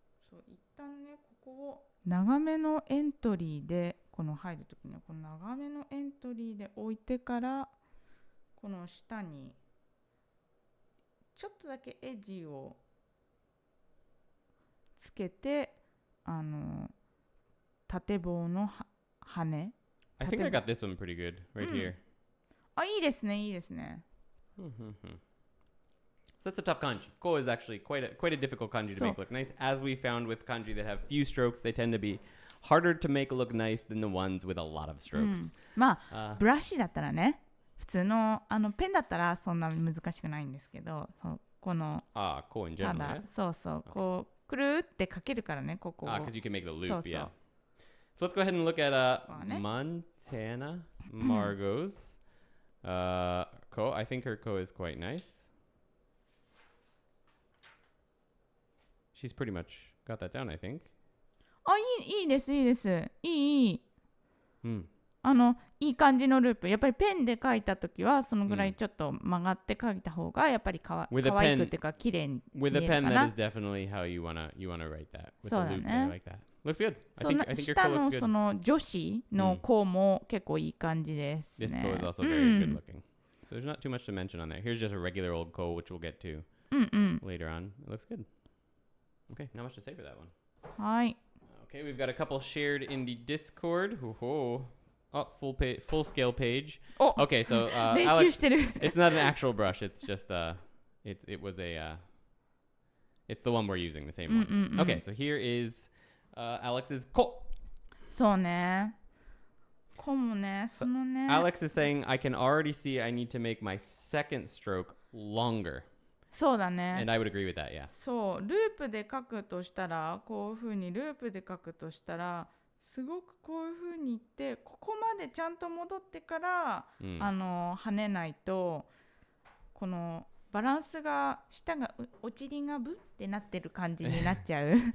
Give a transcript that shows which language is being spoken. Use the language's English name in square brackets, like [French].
[Japanese] そう、一旦ね、ここを長めのエントリーで入るときにはこの長めのエントリーで置いてからこの下にちょっとだけエッジをつけて縦棒の羽。 [English] I think I got this one pretty good right here. [Japanese] いいですね、いいですね。 [English] So that's a tough kanji. Ko is actually quite a difficult kanji to make look nice. As we found with kanji that have few strokes, they tend to be harder to make look nice than the ones with a lot of strokes. [Japanese] まあ、ブラシだったらね、普通のペンだったらそんな難しくないんですけど、この [English] こう in general, [Japanese] ただ、そう、こうくるってかけるからね、ここを。 [English] because you can make the loop, yeah. So let's go ahead and look at Montana Margot's ko. I think her ko is quite nice. She's pretty much got that down, I think. [Japanese] いいです。いい。いい感じのループ。やっぱりペンで書いたときはそのぐらいちょっと曲がって書いた方がやっぱりかわいくっていうか綺麗に見えるかな。 [English] With a pen, that is definitely how you wanna write that. With a loop like that. Looks good. I think your [Japanese] 下 [English] ko [Japanese] の [English] looks [Japanese] その女子の子も結構いい感じですね。 [English] This ko is also very good looking. So there's not too much to mention on there. Here's just a regular old ko, which we'll get to later on. It looks good. Okay, not much to say for that one. [Japanese] はい。 [English] Okay, we've got a couple shared in the Discord. Full scale page. Okay, so Alex, it's not an actual brush. It's just it's the one we're using, the same one. Okay, so here is Alex's ko. [Japanese] そうね。こもね、そのね。 [English] Alex is saying I can already see I need to make my second stroke longer. [Japanese] そうだね。 [English] And I would agree with that, yeah. [Japanese] そう、ループで書くとしたら、こういう風にループで書くとしたら、すごくこういう風にいってここまでちゃんと戻ってから、跳ねないとこのバランスが下がおちりがブってなってる感じになっちゃう。